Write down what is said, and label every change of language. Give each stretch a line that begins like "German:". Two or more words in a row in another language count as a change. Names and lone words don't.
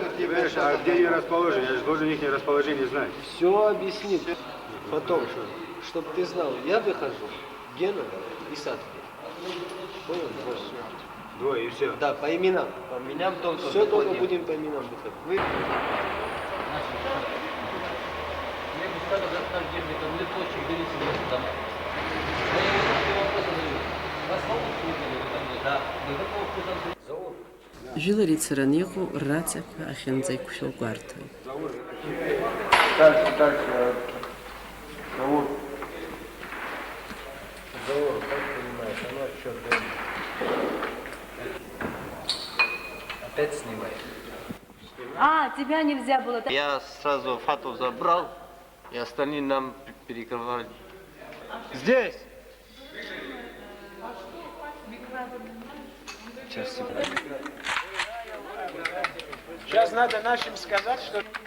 Russian: Видишь, а где ее расположение? Я же должен их расположение знать. Все объяснит. Потом, чтобы ты знал, я выхожу, Гена и Садки. Понял? Двое и все. Да, по именам. По именам только. Все только будем по именам выходить.
Abkhazian: Жәылар ицараны иҟоу ррацақәа ахьынӡаиқәшәо гәарҭоит.
Russian: Дальше. Заур. Заур, как понимаешь, оно что, опять снимай. А, тебя нельзя было. Я сразу фату забрал, и остальные нам перекрывали. Здесь! Сейчас надо нашим сказать, что...